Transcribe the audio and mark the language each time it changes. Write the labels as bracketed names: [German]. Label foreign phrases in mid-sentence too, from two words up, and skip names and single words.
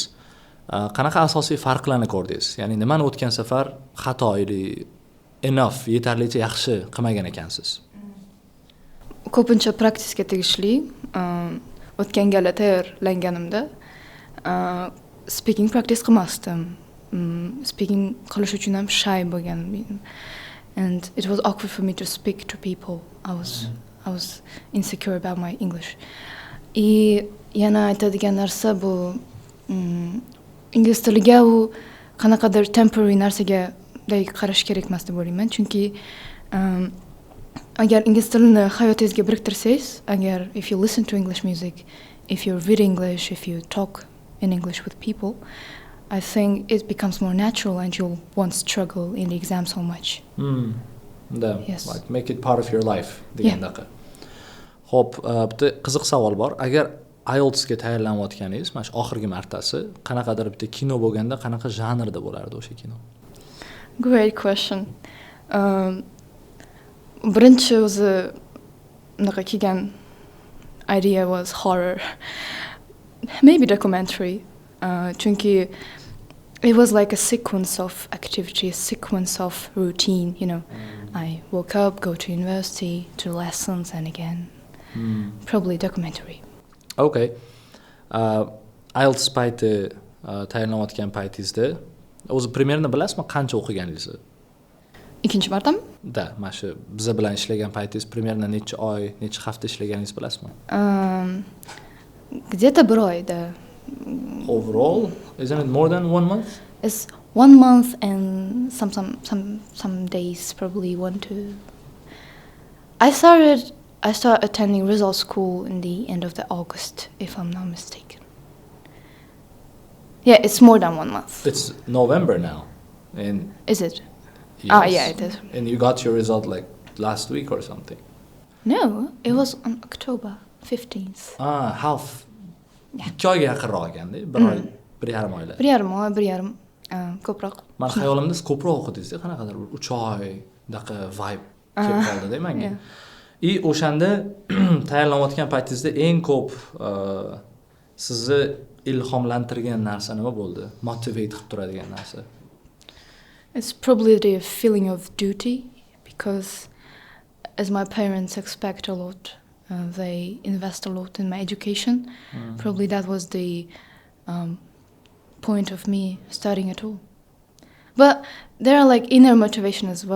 [Uzbek] Qanaqa asosiy farqlarni ko'rdingiz? Ya'ni nimani o'tgan safar xato edi, enough, yetarlicha yaxshi qilmagan ekansiz? Ko'pincha praktikga tegishli. O'tgan gal tayyorlanganimda [English] speaking practice [Uzbek] qilmasdim. Speaking qilish uchun ham shy bo'lganman. [English] And it was awkward for me to speak to people. I was insecure about my English. [Uzbek] Yana aytadigan narsa bu ingliz tiliga u qanaqadir temporary narsaga qarash kerak emas deb o'ylayman. Chunki agar ingliz tilini hayotingizga biriktirsangiz, agar [English] if you listen to English music, if you read English, if you talk in English with people, I think it becomes more natural and you won't struggle in the exam so much. Yes. Like make it part of your life degandaqa. [Uzbek] Xo'p, bitta qiziq savol bor. Agar IELTSga tayyorlanayotganingiz, mana shu oxirgi martasi qanaqadir bitta kino bo'lganda, qanaqa janrda bo'lardi o'sha kino? [English] Great question. [Uzbek] Birinchi o'zi unaqa kelgan [English] idea was horror. Maybe documentary. Chunki it was like a sequence of activity, a sequence of routine, you know. I woke up, go to university, to lessons, and again. Probably documentary. [Uzbek] Okay. IELTS payti tayyorlanayotgan paytingizda o'zi примерно bilasizmi qancha o'qiganingizni? Ikkinchi martami? Da, mana shu biza bilan ishlagan paytingiz примерно necha oy, necha hafta ishlaganingizni bilasizmi? Где-то bir oy, да. [English] Overall, isn't it more than 1 month? It's 1 month and some days, probably 1-2. I started attending result school in the end of the August, if I'm not mistaken. Yeah, it's more than 1 month. It's November now. And Is it? yes. Yeah, it is. And you got your result like last week or something. No, it was on October 15th. Half. Yeah. [Uzbek] 2 oyga yaqinroq ekanda, 1 oy, 1.5 oylar. 1.5 oy, ko'proq. Men xayolimda siz ko'proq o'qidingiz-da, qanaqadir 3 oy daqa vibe kelib qoldi-da menga. И o'shanda tayyorlanayotgan paytingizda eng ko'p sizni ilhomlantirgan narsa nima bo'ldi? Motivate qilib turadigan narsa. [English] It's probably the feeling of duty, because as my parents expect a lot, they invest a lot in my education. Probably that was the point of me starting at all. But there are like inner motivation as well.